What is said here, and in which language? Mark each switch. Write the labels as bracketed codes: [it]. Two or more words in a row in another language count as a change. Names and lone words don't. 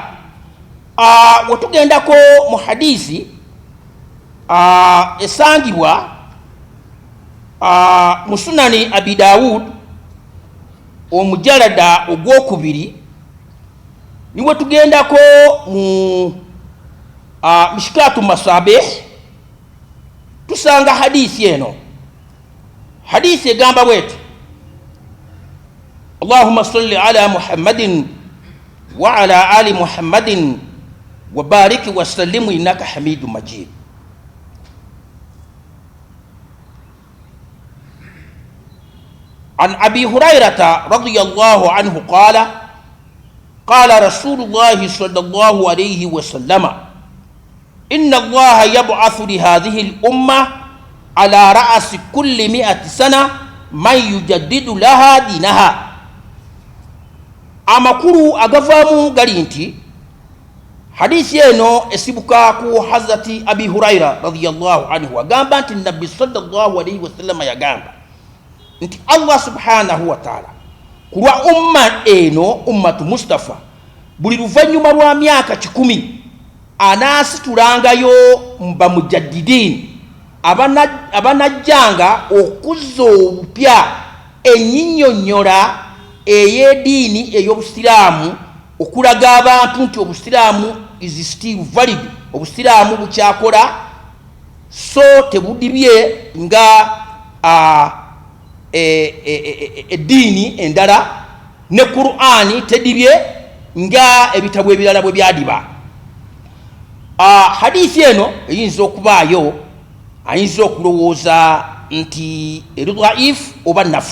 [lg] Wetugendako mu hadisi esangibwa mu sunani Abi Dawud omujalada ogwokubiri, niwe tugendako mu mishikatu masabih, tusanga hadisi eno hadithi egamba bweti [ar] اللهم صل على محمد وعلى آل محمد وبارك وسلم إنك حميد مجيد. عن أبي هريرة رضي الله عنه قال قال رسول الله صلى الله عليه وسلم إن الله يبعث لهذه الأمة على رأس كل 100 سنة من يجدد لها دينها. [lg] amakuru agavamu gali nti hadithi eno esibuka ku Hazrati Abi Huraira [ar] رضي الله عنه [lg] agamba nti nabbi [ar] صلى الله عليه وسلم [lg] yagamba nti Allah [ar] سبحانه وتعالى [lg] kulwa umma eno [ar] أمة مصطفى [lg] buli luvanyuma lwa myaka 10 anasitulangayo mba mujaddidin abanajjanga okuzza obupya enyinyonyola ey'eddiini ey'obusiraamu okulaga abantu nti obusiraamu [en] is still valid, [lg] obusiraamu bukyakola so tebudibye nga eddiini endala, ne Qur'ani tedibye nga ebitabo ebirala bwe byadiba. Hadithi eno eyinza okubaayo ayinza okulowooza nti eri dhaif oba nafu.